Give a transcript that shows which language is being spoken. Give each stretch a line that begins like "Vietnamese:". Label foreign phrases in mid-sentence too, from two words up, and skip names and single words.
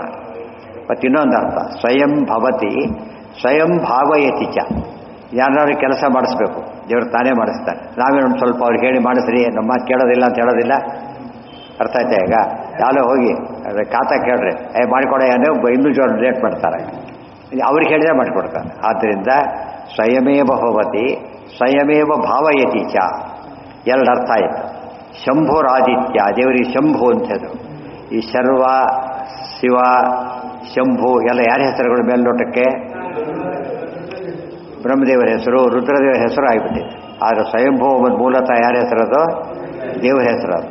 Kannada: ಮತ್ತು ಇನ್ನೊಂದು ಅರ್ಥ,
Sanskrit: ಸ್ವಯಂ ಭವತಿ ಸ್ವಯಂ ಭಾವಯತಿ ಚ.
Kannada: ಯಾರು ಕೆಲಸ ಮಾಡಿಸ್ಬೇಕು, ದೇವರು ತಾನೇ ಮಾಡಿಸ್ತಾನೆ. ನಾವೇನೊಂದು ಸ್ವಲ್ಪ ಅವ್ರಿಗೆ ಹೇಳಿ ಮಾಡಿಸ್ರಿ, ನಮ್ಮ ಮಾತು ಕೇಳೋದಿಲ್ಲ ಅಂತ ಹೇಳೋದಿಲ್ಲ. ಅರ್ಥ ಆಯ್ತಾ? ಈಗ ಯಾರೋ ಹೋಗಿ ಖಾತಾ ಕೇಳ್ರಿ, ಮಾಡಿಕೊಡ ಏನೋ ಇನ್ನೂ ಜೋರ ರೇಟ್ ಮಾಡ್ತಾರೆ, ಅವ್ರಿಗೆ ಹೇಳಿದ್ರೆ ಮಾಡಿಕೊಡ್ತಾರೆ.
Sanskrit: ಆದ್ದರಿಂದ ಸ್ವಯಮೇವ ಭವತಿ ಸ್ವಯಮೇವ ಭಾವಯತಿ ಚ,
Kannada: ಎರಡು ಅರ್ಥ ಆಯಿತು. ಶಂಭುರಾದಿತ್ಯ, ದೇವರಿಗೆ ಶಂಭು ಅಂಥದ್ದು. ಈ ಶರ್ವ ಶಿವ ಶಂಭು ಎಲ್ಲ ಯಾರ ಹೆಸರುಗಳು ಮೇಲ್ನೋಟಕ್ಕೆ? ಬ್ರಹ್ಮದೇವರ ಹೆಸರು, ರುದ್ರದೇವರ ಹೆಸರು ಆಗಿಬಿಟ್ಟಿದೆ. ಆದರೆ ಸ್ವಯಂಭೂ ಮೂಲತಃ ಯಾರ ಹೆಸರದು? ದೇವರ ಹೆಸರದು.